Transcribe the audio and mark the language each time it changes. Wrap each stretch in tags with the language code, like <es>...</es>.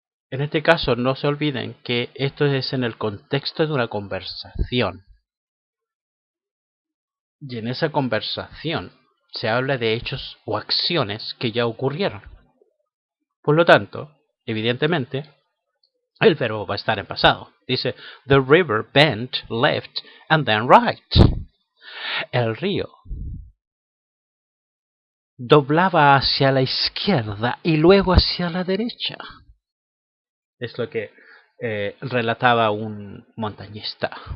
<es>En este caso, no se olviden que esto es en el contexto de una conversación. Y en esa conversación se habla de hechos o acciones que ya ocurrieron. Por lo tanto, evidentemente, el verbo va a estar en pasado.</es> <en>Dice, the river bent left and then right.</en> <es>El río doblaba hacia la izquierda y luego hacia la derecha. Es lo que relataba un montañista.</es>